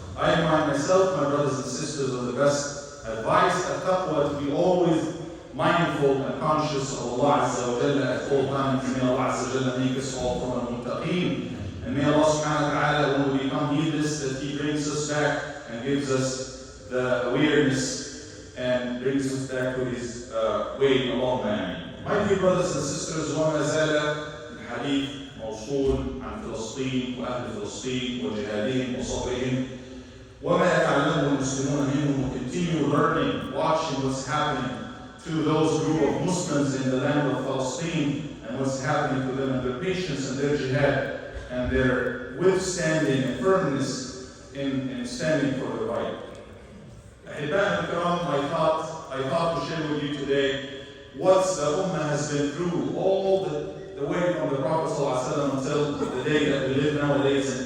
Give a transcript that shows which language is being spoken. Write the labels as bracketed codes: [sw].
[en] I remind myself, my brothers and sisters, of the best advice at taqwa, to be always mindful and conscious of Allah Azza wa Jalla at all times. May Allah Azza wa Jalla make us all from al-muttaqeen. And may Allah subhanahu wa ta'ala, when we become heedless, that He brings us back and gives us the awareness and brings us back to His way. Allahumma ameen. My dear brothers and sisters, [ar] وما زال الحديث موصول عن فلسطين وأهل فلسطين وجهادهم وصبرهم وما يتعلمه المسلمون منهم. [en] We continue learning, watching what's happening to those group of Muslims in the land of Palestine and what's happening to them, and their patience and their jihad and their withstanding and firmness in standing for the right. Ahibban al-Kiram, I thought to share with you today what the Ummah has been through all the way from the Prophet ﷺ until the day that we live nowadays.